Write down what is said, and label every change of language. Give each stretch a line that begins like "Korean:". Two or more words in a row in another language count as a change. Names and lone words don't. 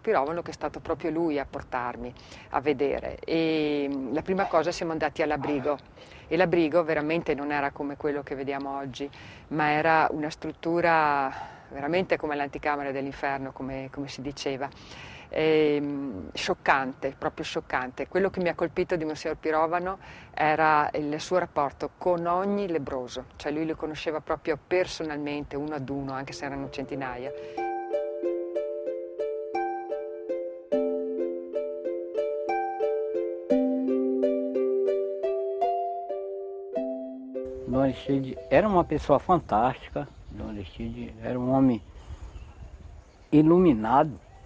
Italian: Pirovano, che è stato proprio lui a portarmi a vedere, e la prima cosa siamo andati all'abrigo, e l'abrigo veramente non era come quello che vediamo oggi, ma era una struttura veramente come l'anticamera dell'inferno, come si diceva. Scioccante, proprio scioccante. Quello che mi ha colpito di Monsignor Pirovano era il suo rapporto con ogni lebbroso, cioè lui li conosceva proprio personalmente, uno ad uno, anche se erano centinaia.
Portuguese: Dom Aristides era uma pessoa fantástica. Dom Aristides era um homem iluminado.